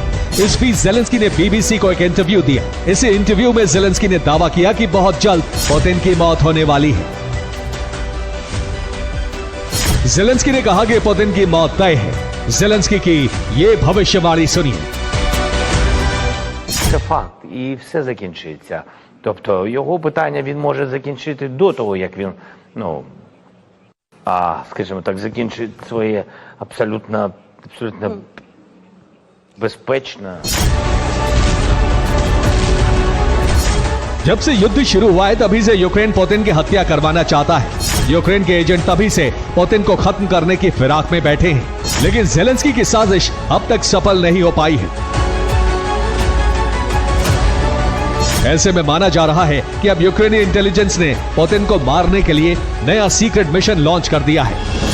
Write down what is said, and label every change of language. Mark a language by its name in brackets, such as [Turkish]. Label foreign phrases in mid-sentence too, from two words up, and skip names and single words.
[Hindi] इस बीच ज़ेलेंस्की ने बीबीसी को एक इंटरव्यू दिया। इस इंटरव्यू में ज़ेलेंस्की ने दावा किया कि बहुत जल्द पुतिन की मौत होने वाली है। ज़ेलेंस्की ने कहा कि पुतिन की मौत तय है। ज़ेलेंस्की की ये भविष्यवाणी सुनिए। [Ukrainian] Це факт, і все закінчиться. Тобто його питання він може закінчити до того, як він, скажімо так, закінчить своє абсолютно безпечно. [Hindi] जब से युद्ध शुरू हुआ है तभी से यूक्रेन पुतिन की हत्या करवाना चाहता है। यूक्रेन के एजेंट तभी से पुतिन को खत्म करने की फिराक में बैठे हैं, लेकिन ज़ेलेंस्की की साजिश अब तक सफल नहीं हो पाई है। ऐसे में माना जा रहा है कि अब यूक्रेनी इंटेलिजेंस ने पुतिन को मारने के लिए नया [English] secret mission launch [Hindi] कर दिया है।